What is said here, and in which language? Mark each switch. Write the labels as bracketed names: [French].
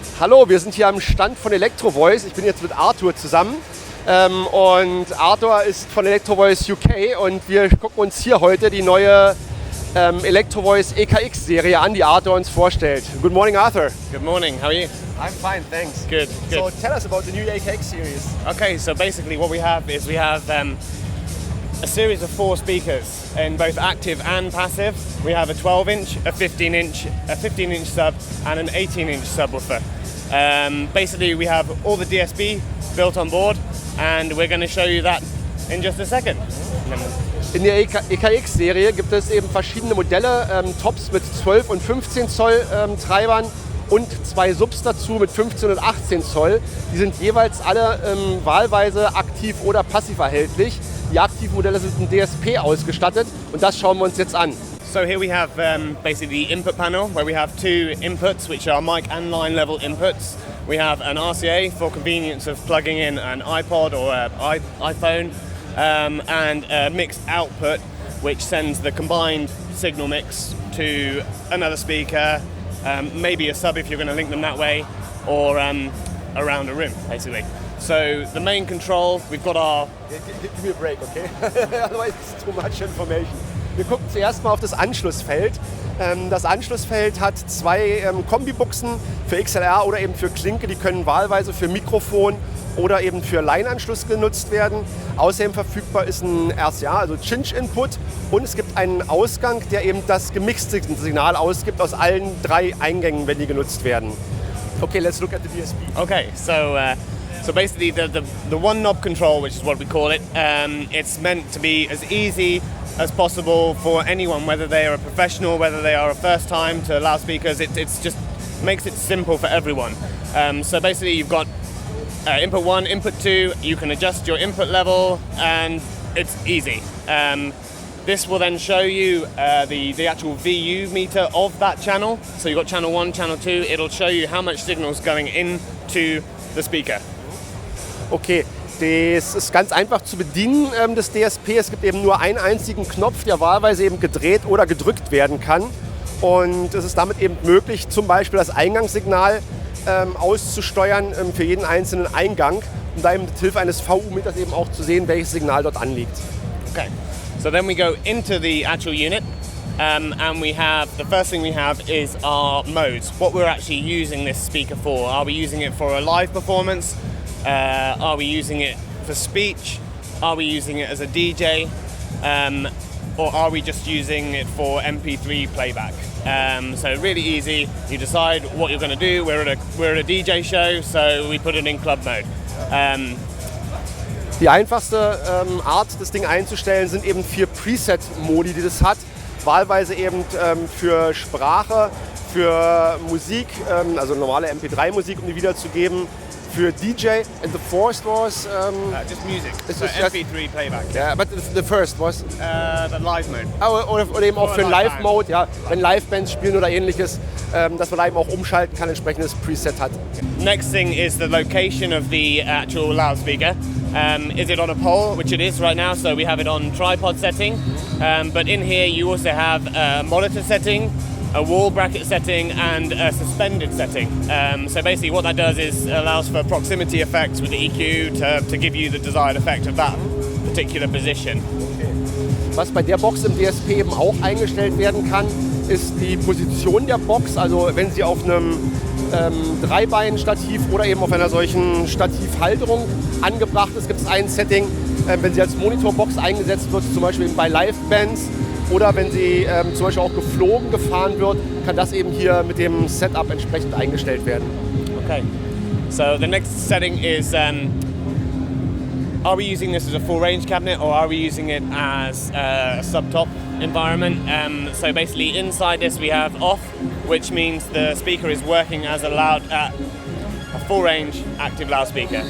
[German] Hallo, wir sind hier am Stand von Electro Voice. Ich bin jetzt mit Arthur zusammen. Und Arthur ist von Electro Voice UK und wir gucken uns hier heute die neue Electro Voice EKX-Serie an, die Arthur uns vorstellt. [English] Good morning, Arthur. Good morning, how are you? I'm fine, thanks. Good. So tell us about the new EKX series. Okay, so basically what we have is a series of 4 speakers in both active and passive. We have a 12-inch, a 15-inch sub and an 18-inch subwoofer. Basically we have all the DSP built on board and we're going to show you that in just a second. [German] In der EKX-Serie gibt es eben verschiedene Modelle, Tops mit 12 und 15 Zoll Treibern und 2 Subs dazu mit 15 und 18 Zoll. Die sind jeweils alle wahlweise aktiv oder passiv erhältlich. Die aktiven Modelle sind mit DSP ausgestattet und das schauen wir uns jetzt an. [English] So here we have basically the input panel where we have 2 inputs which are mic and line level inputs. We have an RCA for convenience of plugging in an iPod or an iPhone and a mixed output which sends the combined signal mix to another speaker, maybe a sub if you're going to link them that way, or around a room basically. So the main control, we've got our... Give me a break, okay? Otherwise it's too much information. [German] Wir gucken zuerst mal auf das Anschlussfeld. Das Anschlussfeld hat 2 Kombibuchsen für XLR oder eben für Klinke. Die können wahlweise für Mikrofon oder eben für Line-Anschluss genutzt werden. Außerdem verfügbar ist ein RCA, also Cinch-Input. Und es gibt einen Ausgang, der eben das gemixte Signal ausgibt aus allen 3 Eingängen, wenn die genutzt werden. [English] Okay, let's look at the DSP. Okay, so basically the one knob control, which is what we call it, it's meant to be as easy as possible for anyone, whether they are a professional, whether they are a first time to loudspeakers. It's just makes it simple for everyone. So basically you've got input 1, input 2, you can adjust your input level and it's easy. This will then show you the actual VU meter of that channel. So you've got channel 1, channel 2, it'll show you how much signal is going into the speaker. [German] Okay, das ist ganz einfach zu bedienen, das DSP. Es gibt eben nur einen einzigen Knopf, der wahlweise eben gedreht oder gedrückt werden kann. Und es ist damit eben möglich, zum Beispiel das Eingangssignal auszusteuern für jeden einzelnen Eingang, um da eben mit Hilfe eines VU-Meters eben auch zu sehen, welches Signal dort anliegt. [English] Okay, so then we go into the actual unit. And the first thing we have is our modes. What we're actually using this speaker for. Are we using it for a live performance? Are we using it for speech? Are we using it as a DJ? Or are we just using it for MP3 playback? So really easy. You decide what you're going to do. We're at a DJ show, so we put it in club mode. [German] Die einfachste Art, das Ding einzustellen, sind eben 4 Preset-Modi, die das hat. Wahlweise eben für Sprache, für Musik, also normale MP3-Musik, um die wiederzugeben, für DJ. [English] And the first was... just music, so MP3 playback. Yeah, but the first was... The live mode. [German] Oder eben auch für Live-Mode, ja, wenn Live-Bands spielen oder ähnliches, dass man da eben auch umschalten kann, entsprechendes Preset hat. [English] Next thing is the location of the actual loudspeaker. Is it on a pole, which it is right now, so we have it on tripod setting. But in here you also have a monitor setting, a wall bracket setting and a suspended setting. So basically what that does is allows for proximity effects with the EQ to give you the desired effect of that particular position. [German] Was bei der Box im DSP eben auch eingestellt werden kann, ist die Position der Box. Also wenn sie auf einem Dreibein-Stativ oder eben auf einer solchen Stativhalterung angebracht ist, gibt es ein Setting, wenn sie als Monitorbox eingesetzt wird, zum Beispiel bei Live-Bands. Oder wenn sie zum Beispiel auch geflogen gefahren wird, kann das eben hier mit dem Setup entsprechend eingestellt werden. [English] Okay, so the next setting is are we using this as a full range cabinet or are we using it as a subtop environment? So basically inside this we have off, which means the speaker is working as a full range active loudspeaker.